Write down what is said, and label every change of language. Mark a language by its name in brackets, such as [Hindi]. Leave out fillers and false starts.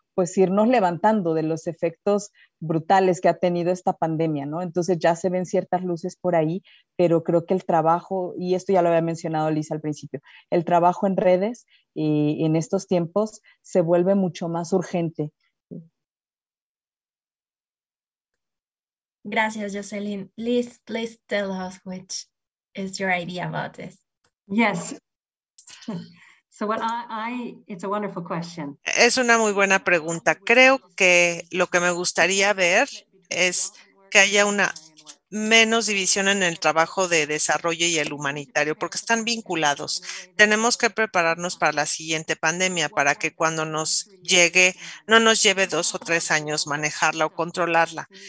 [Spanish] pues irnos levantando de los efectos brutales que ha tenido esta pandemia, ¿no? Entonces ya se ven ciertas luces por ahí, pero creo que el trabajo, y esto ya lo había mencionado Lisa al principio, el trabajo en redes en estos tiempos se vuelve mucho más urgente. Gracias, Jocelyn. [English] Liz, please tell us which is your idea about this. Yes. So it's a wonderful question. [Spanish] Es una muy buena pregunta. Creo que lo que me gustaría ver es que haya una menos división en el trabajo de desarrollo y el humanitario, porque están vinculados. Tenemos que prepararnos para la siguiente pandemia, para que cuando nos llegue, no nos lleve 2 o 3 años manejarla o controlarla.